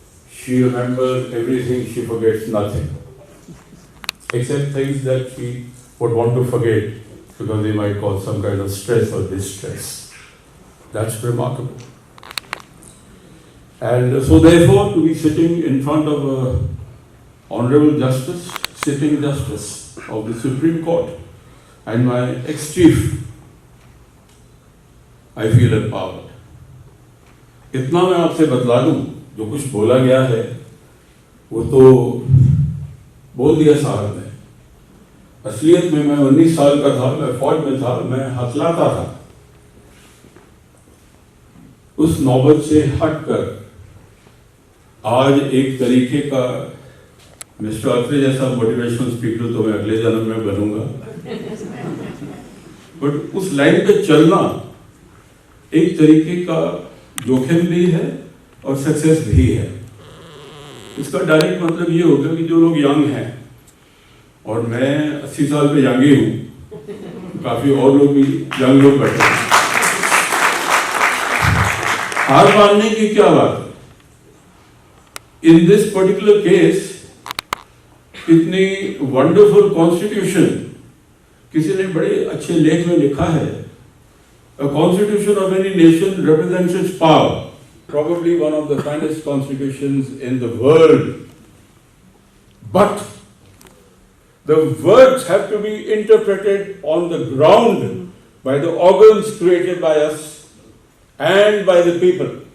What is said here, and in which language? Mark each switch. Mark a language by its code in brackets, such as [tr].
[en] She remembers everything, she forgets nothing, except things that she would want to forget because they might cause some kind of stress or distress. That's remarkable. And so therefore, to be sitting in front of an Honorable Justice, sitting Justice of the Supreme Court, and my ex-chief, I feel empowered. [hi] इतना मैं आपसे बतला दूं, जो कुछ बोला गया है, वो तो बोल दिया साहब ने. असलियत में मैं 19 साल का था, मैं फौज में था, मैं हथलाता था. उस नौबत से हटकर आज एक तरीके का मिस्टर अत्रे जैसा मोटिवेशनल स्पीकर तो मैं अगले जन्म में बनूंगा, बट उस लाइन पे चलना एक तरीके का जोखिम भी है और सक्सेस भी है। इसका डायरेक्ट मतलब ये होगा कि जो लोग यंग हैं, और मैं 80 साल पे यंग ही हूँ, काफी और लोग भी यंग लोग बैठे हैं, हार मानने की क्या बात है। [en] in this particular case इतनी wonderful constitution, [hi] किसी ने बड़े अच्छे लेख में लिखा है, [en] a constitution of any nation represents its power, probably one of the finest constitutions in the world, but the words have to be interpreted on the ground by the organs created by us and by the people.